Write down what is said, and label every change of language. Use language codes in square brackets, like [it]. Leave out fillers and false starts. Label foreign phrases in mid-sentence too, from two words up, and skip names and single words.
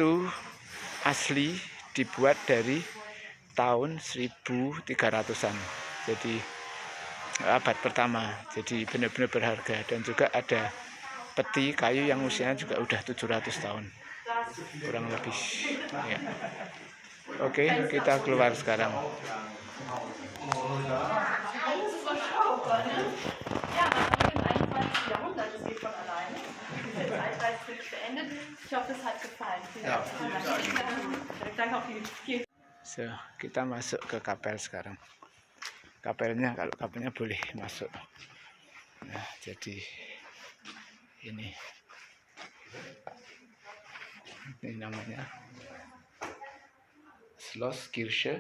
[id] Itu asli dibuat dari tahun 1300-an. Jadi abad pertama. Jadi benar-benar berharga, dan juga ada peti kayu yang usianya juga udah 700 tahun. Kurang lebih. Ya. Oke, kita keluar sekarang. [de] Ja, nach dem 21. Jahrhundert, das geht von alleine. Das Zeitalter ist beendet. Ich hoffe, es hat gefallen. Ja. Danke auch viel. So, [id] kita masuk ke kapel sekarang. Kapelnya, kalau kapelnya boleh masuk. Nah, jadi ini namanya Schloss Kirche.